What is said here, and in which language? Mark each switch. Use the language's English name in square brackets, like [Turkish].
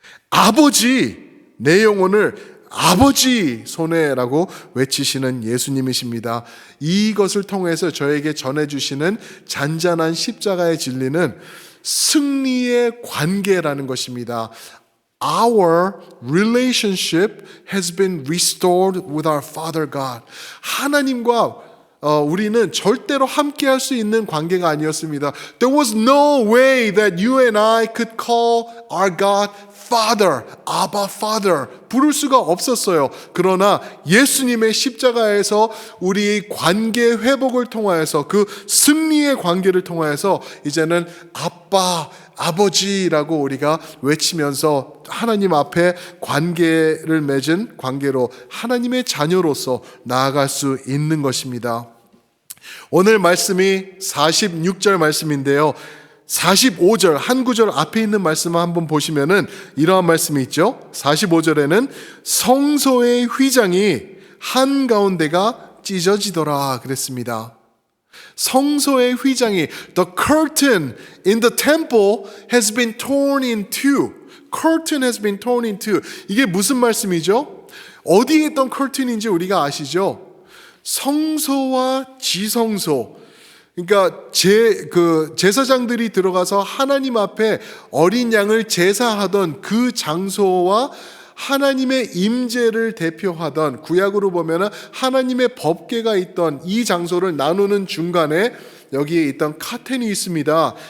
[Korean] 아버지, 내 영혼을 아버지 손에라고 외치시는 예수님이십니다. 이것을 통해서 저에게 전해주시는 잔잔한 십자가의 진리는 승리의 관계라는 것입니다. [English] Our relationship has been restored with our Father God. [Korean] 하나님과 우리는 절대로 함께할 수 있는 관계가 아니었습니다. [English] There was no way that you and I could call our God Father, Abba Father [Korean] 부를 수가 없었어요. 그러나 예수님의 십자가에서 우리 관계 회복을 통하여서 그 승리의 관계를 통하여서 이제는 아빠, 아버지라고 우리가 외치면서 하나님 앞에 관계를 맺은 관계로 하나님의 자녀로서 나아갈 수 있는 것입니다. 오늘 말씀이 46절 말씀인데요. 45절 한 구절 앞에 있는 말씀을 한번 보시면은 이러한 말씀이 있죠. 45절에는 성소의 휘장이 한가운데가 찢어지더라 그랬습니다. 성소의 휘장이 [English] the curtain in the temple has been torn in two. curtain has been torn in two. [Korean] 이게 무슨 말씀이죠? 어디에 있던 curtain인지 우리가 아시죠? 성소와 지성소. 그러니까 제사장들이 들어가서 하나님 앞에 어린 양을 제사하던 그 장소와 하나님의 임재를 대표하던 구약으로 보면 하나님의 법궤가 있던 이 장소를 나누는 중간에 여기에 있던 카텐이 있습니다.